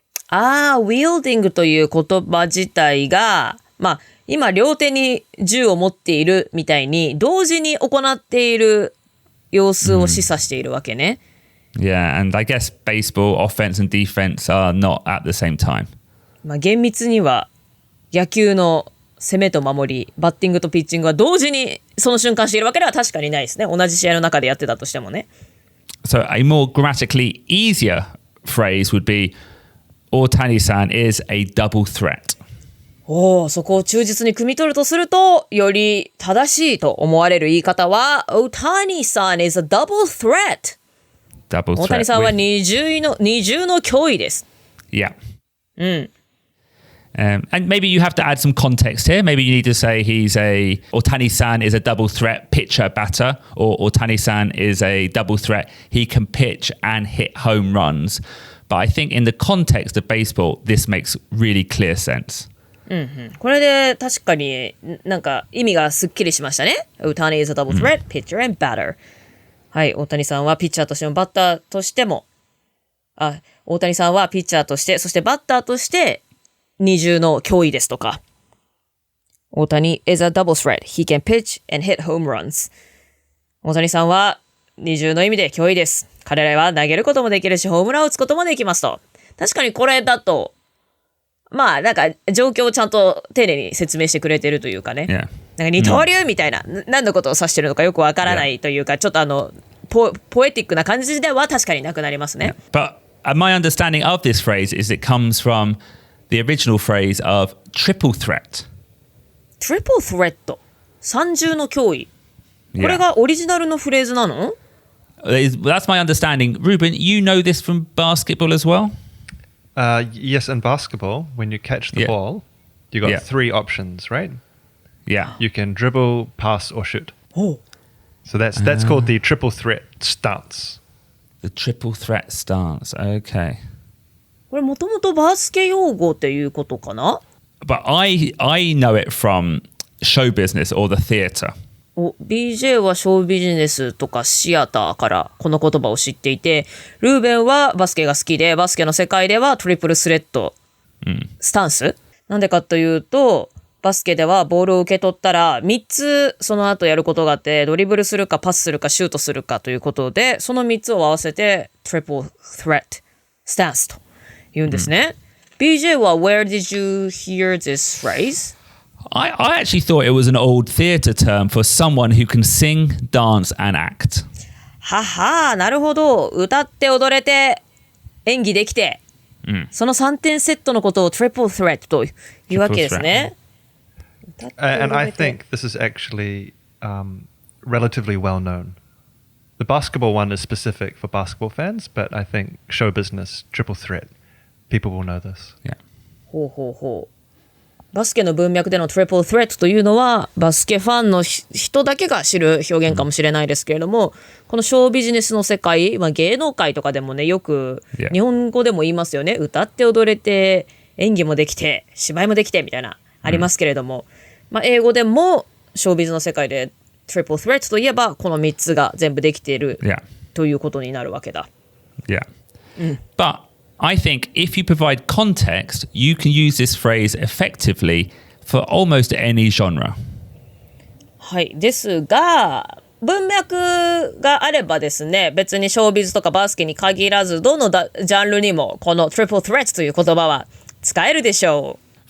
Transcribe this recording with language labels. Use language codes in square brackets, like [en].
[ja] wielding という言葉自体が、今両手に銃を持っているみたいに同時に行っている様子を示唆しているわけね。 [en] Yeah, and I guess baseball offense and defense are not at the same time. [ja] 厳密には野球の攻めと守り、バッティングとピッチングは同時にその瞬間しているわけでは確かにないですね。同じ試合の中でやってたとしてもね。 [en] So a more grammatically easier phrase would be, Otani-san is a double threat. [ja] そこを忠実に汲み取るとすると、より正しいと思われる言い方は、 [en] Otani-san is a double threat. Double threat. [ja] 大谷さんは二重の脅威です。 [en] Yeah. And maybe you have to add some context here. Maybe you need to say Otani-san is a double threat pitcher batter, or Otani-san is a double threat. He can pitch and hit home runs. But I think in the context of baseball, this makes really clear sense. [ja] これで確かになんか意味がすっきりしましたね。 [en] Otani is a double threat, pitcher and batter. [ja] はい、大谷さんはピッチャーとしてもバッターとしても、大谷さんはピッチャーとして、そしてバッターとして二重の脅威ですとか。 [en] 大谷 is a double threat. He can pitch and hit home runs. [ja] 大谷さんは二重の意味で脅威です。彼らは投げることもできるし、ホームランを打つこともできますと。確かにこれだと、なんか状況をちゃんと丁寧に説明してくれてるというかね。 [en] Yeah. [ja] なんか二刀流みたいな、何のことを指してるのかよくわからないというか、ちょっとポエティックな感じでは確かになくなりますね。 [en] But my understanding of this phrase is it comes from the original phrase of triple threat. Triple threat. [ja] 三重の脅威。これがオリジナルのフレーズなの？ [en] That's my understanding. Ruben, you know this from basketball as well? Yes, in basketball, when you catch the ball, you got three options, right? Yeah. You can dribble, pass, or shoot. Oh. So that's called the triple threat stance. The triple threat stance. Okay. [ja] これもともとバスケ用語っていうことかな？ [en] But I know it from show business or the theatre. [ja] BJ はショービジネスとかシアターからこの言葉を知っていて、ルーベンはバスケが好きで、バスケの世界ではトリプルスレッドスタンス。なんでかというと、バスケではボールを受け取ったら3つその後やることがあって、ドリブルするかパスするかシュートするかということで、その3つを合わせてトリプルスレッドスタンスと言うんですね。 [en] BJ は Where did you hear this phrase?I actually thought it was an old theatre term for someone who can sing, dance, and act. [ja] はは、なるほど。歌って踊れて演技できて、その3点セットのことを Triple Threat というわけですね。 [en] And I think this is actually relatively well known. The basketball one is specific for basketball fans, but I think show business, Triple Threat, people will know this. Yeah. [ja] ほうほうほう。バスケの文脈でのトリプルスレッドというのはバスケファンの人だけが知る表現かもしれないですけれども、このショービジネスの世界、芸能界とかでもね、よく日本語でも言いますよね。歌って踊れて演技もできて芝居もできてみたいなありますけれども、英語でもショービズの世界でトリプルスレッドといえばこの3つが全部できているということになるわけだ。 [en] Yeah. But I think if you provide context, you can use this phrase effectively for almost any genre. [ja] はい。ですが、文脈があればですね、別にショービズとかバスケに限らず、どのジャンルにもこの Triple Threat という言葉は使えるでしょう。